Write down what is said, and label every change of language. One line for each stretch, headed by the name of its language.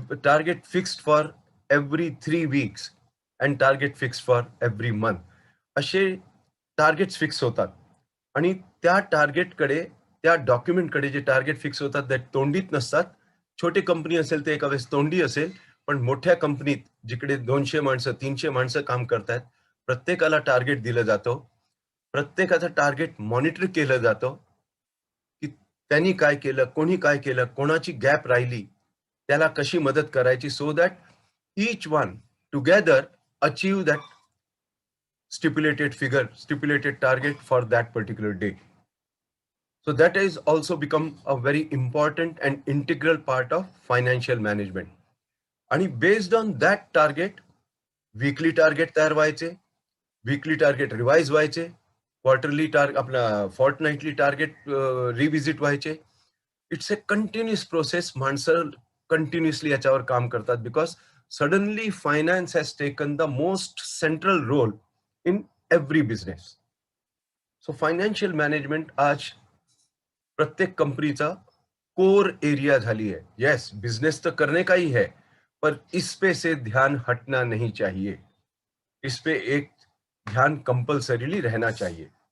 English: Target fixed for every 3 weeks and target fixed for every month.
Marathi: असे targets fix होतात आणि त्या टार्गेटकडे, त्या डॉक्युमेंटकडे जे टार्गेट फिक्स होतात ते तोंडीत नसतात. छोटे कंपनी असेल ते एका वेळेस तोंडी असेल, पण मोठ्या कंपनीत जिकडे 200 माणसं 300 माणसं काम करतात, प्रत्येकाला टार्गेट दिलं जातं. प्रत्येकाचं टार्गेट मॉनिटर केलं जातं की त्यांनी काय केलं, कोणी काय केलं, कोणाची गॅप राहिली, त्याला कशी मदत करायची,
English: So that each one together achieve that stipulated figure, stipulated target for that particular day. So that has also become a very important and integral part of financial management. And based on that target,
Marathi: weekly target तयार व्हायचे, weekly target revise व्हायचे, quarterly target, आपला fortnightly target revisit व्हायचे.
English: It's a continuous process.
Marathi: माणसं continuously याच्यावर काम करतात,
English: because suddenly finance has taken the most central role in every business.
Marathi: So financial management आज प्रत्येक कंपनीचा कोर एरिया झाली है.
Hindi: यस, बिजनेस तो करने का ही है, पर इस पे से ध्यान हटना नहीं चाहिए. इस पे एक ध्यान कंपल्सरीली रहना चाहिए.